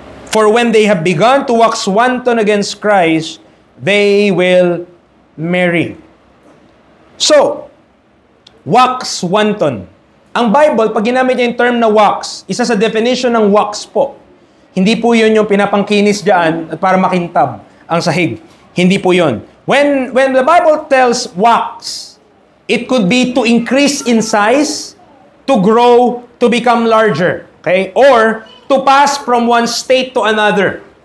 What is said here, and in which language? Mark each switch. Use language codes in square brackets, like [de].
[en] For when they have begun to wax wanton against Christ, they will marry. So, wax wanton. [tl] Ang Bible, pag ginamit niya yung term na wax, isa sa definition ng wax po, hindi po yun yung pinapangkinis dyan at para makintab ang sahig. Hindi po yun. [en] When the Bible tells wax, it could be to increase in size, to grow, to become larger. Okay? Or, to pass from one state to another.